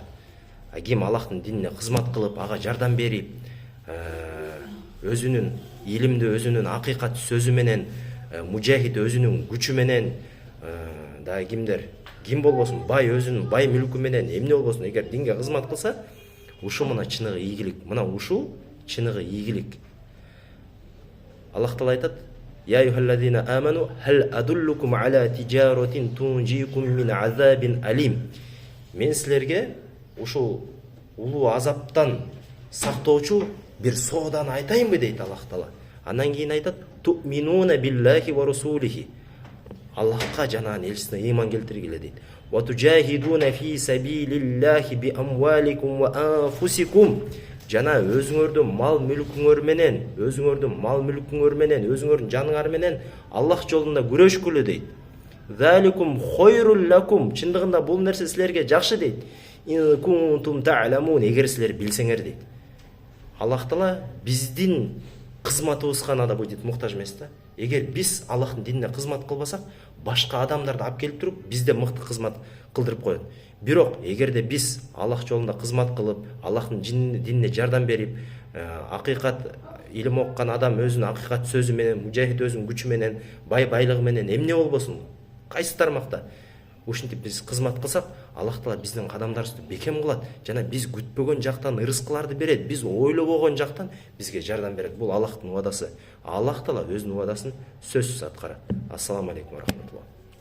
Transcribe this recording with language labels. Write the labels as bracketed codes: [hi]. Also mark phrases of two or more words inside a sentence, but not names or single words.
[ky] Ким Аллахтын динине кызмат кылып, ага жардам берип, өзүнүн илимди, өзүнүн акыйкат сөзү менен, мужахид өзүнүн күчү менен, да ким болбосун, бай өзүнүн бай мүлкү менен эмне болбосун, эгер динге кызмат кылса, ушу мына чыныгы ийгилик. Мына ушу чыныгы ийгилик. Аллах Таала айтат: [ar] "يا أيها الذين آمنوا هل أدلكم على تجارة تنجيكم من عذاب أليم." [ky] Мен силерге ушу улуу азаптан сактоочу бир сооданы айтайынбы дейт Аллах Таала. Андан кийин айтат: [ar] "تؤمنون بالله ورسوله." [ky] Аллахка жана элчисине ыйман келтиргиле дейт. [ar] "وتجاهدون في سبيل الله بأموالكم وأنفسكم." [ky] Жана өзүңөрдүн мал мүлкүңөр менен, өзүңөрдүн жаныңар менен Аллах жолунда күрөшкүлө дейт. [ar] "ذلكم خير لكم." [ky] Чындыгында бул нерсе силерге жакшы дейт. [ar] "إن كنتم تعلمون." [ky] Эгер силер билсеңер дейт. Аллах Таала биздин кызматыбызга да будет муктаж эмес да. Эгер биз Аллахтын динине кызмат кылбасак, башка адамдарды алып келип туруп бизде мыкты кызмат кылдырып коет. Бирок эгерде биз Аллах жолунда кызмат кылып, Аллахтын динине жардам берип, акыйкат илим оккан адам өзүнүн акыйкат сөзү менен, мужахид өзүнүн күчү менен, байлыгы менен эмне болбосун, кайсы тармакта ушинтип биз кызмат кылсак, Аллах Таала биздин кадамдарыбызды бекем кылат жана биз күтпөгөн жактан ырыскыларды берет, биз ойлобогон жактан бизге жардам берет. Бул Аллахтын уадасы. Аллах Таала өзүнүн уадасын сөзсүз аткарат. [ar] السلام عليكم ورحمة الله.